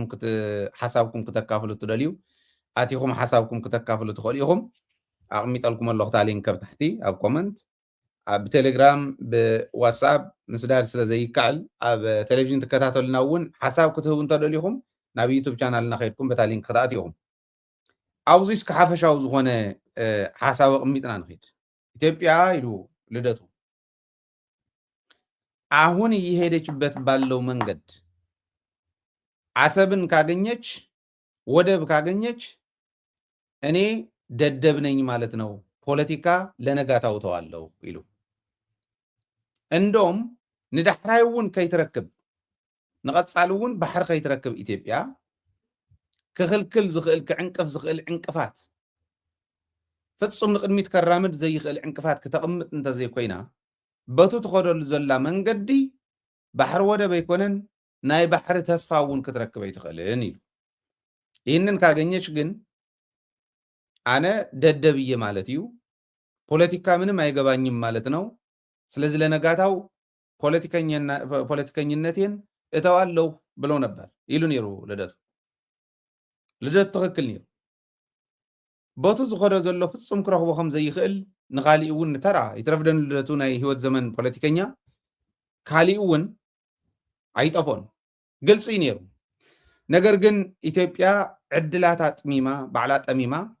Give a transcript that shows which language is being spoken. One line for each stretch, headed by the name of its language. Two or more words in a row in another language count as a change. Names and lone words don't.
Tigrinya: ሓሳብኩም ክተካፍሉ ትደልዩ ኣቲኹም ሓሳብኩም ክተካፍሉ ትኽእሉ ኢኹም ኣቕሚጠልኩም ኣለኹ እታ ሊንክ ኣብ ታሕቲ ኣብ ኮመንት ኣብ ቴሌግራም ብዋትስኣፕ ምስዳድ ስለ ዘይከኣል ኣብ ቴሌቭዥን ትከታተሉና እውን ሓሳብ ክትህቡ እንተደልዩኹም ናብ ዩቱብ ቻናልና ከይድኩም በታ ሊንክ ክትኣትዩኹም ኣብዚ እስከ ሓፈሻዊ ዝኾነ ሓሳብ ኣቕሚጥና ንኸይድ ኢትዮጵያ ኢሉ ልደቱ
Amharic: አሁን እየሄደችበት ባለው መንገድ አሰብን ካገኘች ወደብ ካገኘች እኔ ደደብ ነኝ ማለት ነው ፖለቲካ ለነጋታው ተዋለው ይሉ
Tigrinya: እንደውም ንዳሕራይውን ከይትረክብ ንቀጻሉውን ባሕር ከይትረክብ ኢትዮጵያ ክኽልክል ዝኽእል ክዕንቅፍ ዝኽእል ዕንቅፋት ፍጹም ንቅድሚት ከራምድ ዘይኽእል ዕንቅፋት ከተቐምጥ እንተዘይ ኮይና በቱ ትኸደሉ ዘላ መንገዲ ባሕር ወደብ ኣይኮነን ናይ ባሕሪ ተስፋውን ክትረክብ ኣይትኽእልን ኢሉ
Amharic: ይህንን ካገኘች ግን አነ ደደብዬ ማለት እዩ ፖለቲካ ምንም አይገባኝም ማለት ነው ስለዚህ ለነጋታው ፖለቲከኝነቴን እተዋለሁ ብሎ ነበር
Tigrinya: ይሉ ነሩ ልደቱ ልደት ትኽክል ነይሩ ቦቱ ዝኸዶ ዘሎ ፍጹም ክረኽቦ ከም ዘይኽእል ንኻሊእ እውን ንተራ ይትረፍደን ልደቱ ናይ ህይወት ዘመን ፖለቲከኛ ካሊእ እውን ኣይጠፎን ግልፂ እዩ ነይሩ ነገር ግን ኢትዮጵያ ዕድላታ ጥሚማ ባዕላ ጠሚማ